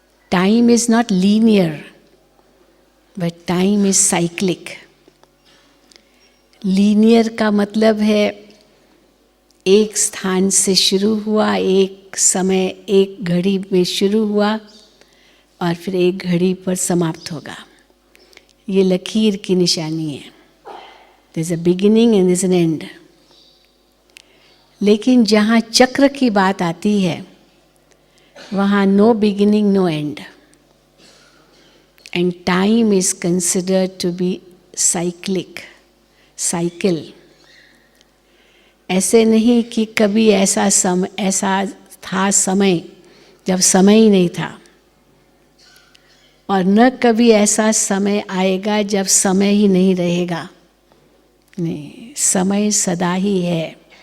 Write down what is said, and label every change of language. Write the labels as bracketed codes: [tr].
[en] Time is not linear but time is cyclic. [hi] Linear का मतलब है एक स्थान से शुरू हुआ, एक समय एक घड़ी में शुरू हुआ और फिर एक घड़ी पर समाप्त होगा। ये लकीर की निशानी है। [en] There's a beginning and there's an end. [hi] लेकिन जहाँ चक्र की बात आती है वहाँ [en] no beginning, no end. And time is considered to be cyclic. Cycle. [hi] ऐसे नहीं कि कभी ऐसा था समय जब समय ही नहीं था, और न कभी ऐसा समय आएगा जब समय ही नहीं रहेगा। नहीं, समय सदा ही है।